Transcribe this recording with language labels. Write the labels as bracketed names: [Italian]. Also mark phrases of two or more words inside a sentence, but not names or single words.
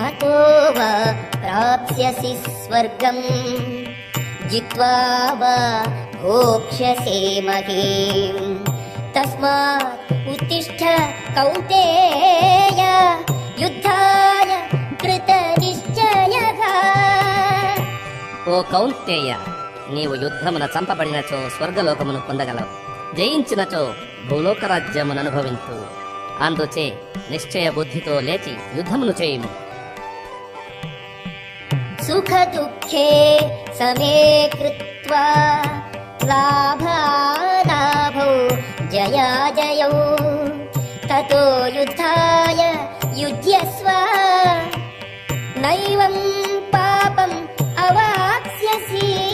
[Sanskrit] ततो वा प्राप्स्यसि स्वर्गम् जित्वा वा भोक्ष्यसे महीम् तस्मात् उत्तिष्ठ कौन्तेय युद्धाय कृतनिश्चयः. [Telugu] ఓ కౌంతేయ, నీవు యుద్ధమున చంపబడినచో స్వర్గలోకమును పొందగలవు, జయించినచో భూలోక రాజ్యమును అనుభవింతు. అందుచే నిశ్చయ బుద్ధితో లేచి యుద్ధమును చేయుము. [Sanskrit] సుఖ దుఃఖే సమే కృత్వా లాభాలాభౌ జయాజయౌ తతో యుద్ధాయ యుధ్యస్వ నైవం పాపం అవాప్స్యసి.